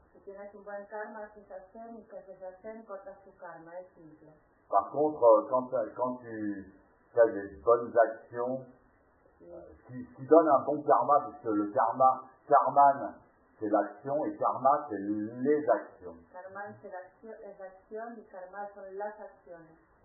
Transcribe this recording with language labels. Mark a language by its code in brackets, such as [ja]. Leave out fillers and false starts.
[es] Si tienes un buen karma, haces zazen, y que haces zazen, cortas tu karma. Es simple. [fr] Par contre, quand tu fais des bonnes actions, qui donne un bon karma, puisque le karman, c'est l'action, et karma, c'est les actions. [es] Karma es l'acción, y karma son las acciones.